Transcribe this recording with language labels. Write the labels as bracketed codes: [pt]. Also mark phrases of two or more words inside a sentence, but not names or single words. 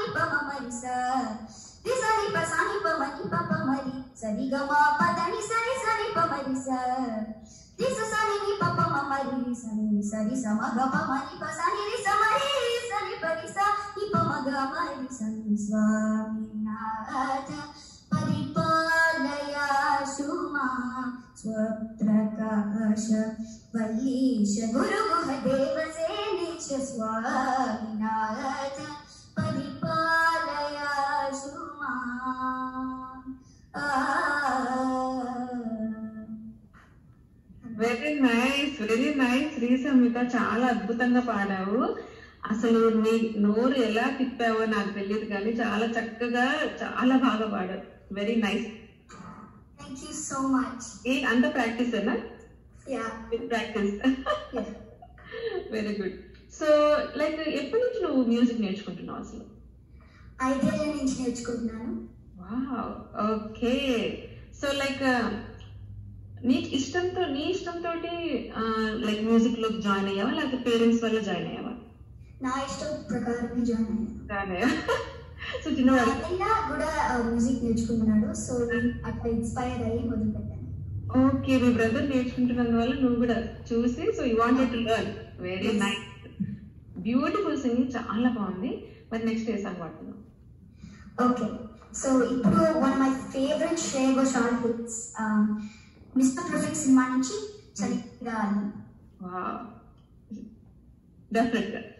[sa] పమ మరి స రిసని పసాని పమని పప మరి సరిగమ పదని సరి సరి పమరి స రిస సని ని పప మమ రి సని సరి సమగ పమని పసాని రి సమరి సరి పరి స ని పమగ మరి సని స్వామినాథ स्वप्रकाश वल्लीश गुरुगुह देवसेनेश स्वामिनाथ परिपालयाशु माम्. [en] very nice [te] శ్రీ సంహిత, చాలా అద్భుతంగా పాడావు. అసలు నీ నోరు ఎలా తిప్పావో నాకు తెలియదు కానీ చాలా చక్కగా చాలా బాగా పాడావు. [en] very nice. Thank you so much. [te] అంత ప్రాక్టీస్ ఏనా? [en] Yeah. with practice. Yeah. very good. so like [te] ఎప్పటి నుంచి నువ్వు మ్యూజిక్ నేర్చుకుంటున్నావు అసలు? 5 ఏళ్ల నుంచి నేర్చుకుంటున్నాను. [en] wow, okay. so like [te] నీ ఇష్టంతో లైక్ మ్యూజిక్ లో జాయిన్ అయ్యావా లేకపోతే పేరెంట్స్ వల్ల జాయిన్ అయ్యావా? నా ఇష్టం ప్రకారం జాయిన్ అయ్యా. సో చిన్నవాడు కూడా మ్యూజిక్ నేర్చుకుంటున్నాడు, సో అట్లా ఇన్స్పైర్ అయ్యి మొదలు పెట్టాను. ఓకే, మీ బ్రదర్ నేర్చుకుంటున్నందువల్ల నువ్వు కూడా చూసి [en] so you wanted to learn. very nice, beautiful singing, [te] చాలా బాగుంది. మరి నెక్స్ట్ ఏ సాంగ్ పాడుతున్నావు? [en] okay, so [te] ఇప్పుడు [en] one of my favorite [te] శ్రేయ ఘోషాల్ హిట్స్ మిస్టర్ పర్ఫెక్ట్ సినిమా నుంచి చలిగాలి. [en] wow, definitely.